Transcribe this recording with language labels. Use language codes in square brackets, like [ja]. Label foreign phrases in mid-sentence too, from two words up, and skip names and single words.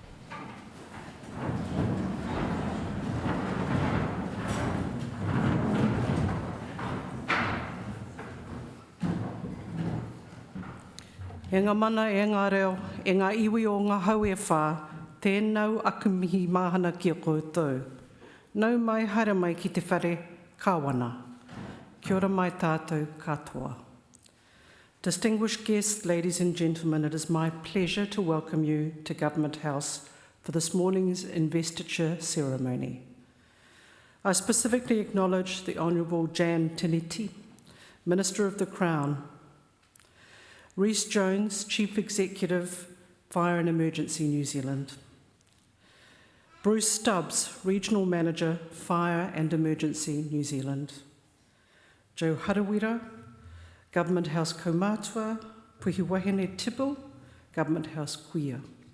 [mi] E ngā mana, e ngā reo, e ngā iwi o ngā hau e whā, tēnau aku mihi māhana ki a koutou. Nau mai, haere mai ki te whare, kāwana. Kia ora mai tātou katoa. [en] Distinguished guests, ladies and gentlemen, it is my pleasure to welcome you to Government House for this morning's investiture ceremony. I specifically acknowledge the Honourable Jan Tiniti, Minister of the Crown, Rhys Jones, Chief Executive, Fire and Emergency New Zealand, Bruce Stubbs, Regional Manager, Fire and Emergency New Zealand, Joe Harawira, Government House Kaumātua, Puhiwahine Tipple, Government House Kuia.